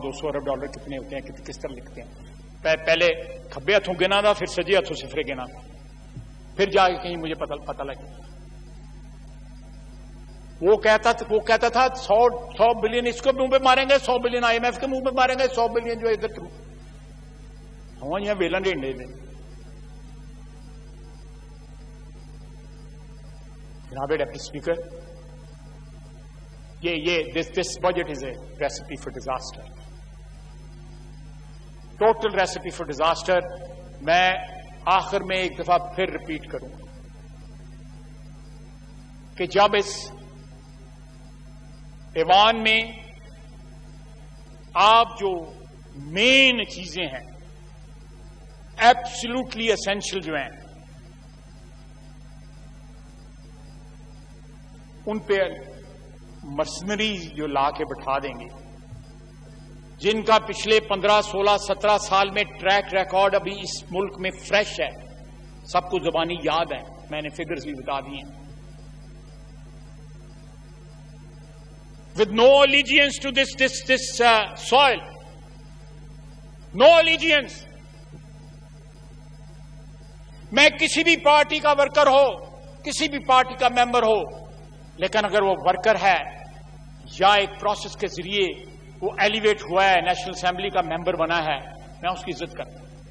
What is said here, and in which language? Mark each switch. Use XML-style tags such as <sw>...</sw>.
<ur>200 ارب dollar کتنے ہوتے ہیں، کس طرح لکھتے ہیں؟ پہلے کھبے ہاتھوں گنا تھا، پھر سجے ہاتھوں صفرے گنا، پھر جا کے کہیں مجھے پتہ لگا. وہ کہتا تھا 100 بلین اس کو منہ پہ ماریں گے، 100 بلین IMF کے منہ پہ ماریں گے، 100 بلین جو ادھر ہوں یہاں ویلن ڈنڈے میں. جناب deputy speaker,</ur> <en>this budget is a recipe for disaster. Total recipe for disaster.</en> <ur>میں آخر میں ایک دفعہ پھر ریپیٹ کروں کہ جب اس ایوان میں آپ جو مین چیزیں ہیں، ایبسلوٹلی اسینشل جو ہیں، ان پہ مرسنریز جو لا کے بٹھا دیں گے، جن کا پچھلے 15, 16, 17 سال میں ٹریک ریکارڈ ابھی اس ملک میں فریش ہے، سب کو زبانی یاد ہے، میں نے فگرز بھی بتا دی ہیں.</ur> <en>with no allegiance to this soil, no allegiance.</en> <ur>میں کسی بھی پارٹی کا ورکر ہو، کسی بھی پارٹی کا ممبر ہو، لیکن اگر وہ ورکر ہے یا ایک پروسیس کے ذریعے وہ ایلیویٹ ہوا ہے، نیشنل اسمبلی کا ممبر بنا ہے، میں اس کی عزت کرتا ہوں.</ur>